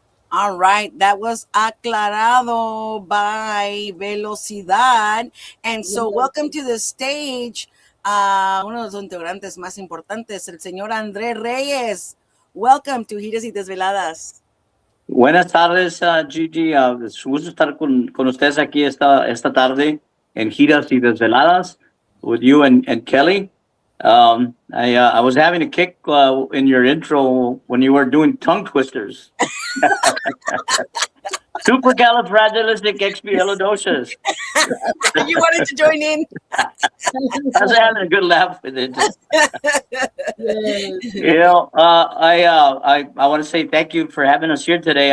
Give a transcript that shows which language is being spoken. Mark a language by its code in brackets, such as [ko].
[en] All right, that was Aclarado by Velocidad. And so, welcome to the stage, [es] uno de los integrantes más importantes, el señor Andrés Reyes. [en] Welcome to Giras y Desveladas. [es] Buenas tardes, Gigi. Es un gusto estar con ustedes aquí esta tarde en Giras y Desveladas [en] with you and Kelly. I was having a kick in your intro when you were doing tongue twisters. Supercalifragilisticexpialidocious. You wanted to join in? I was having a good laugh with it. You know, I want to say thank you for having us here today.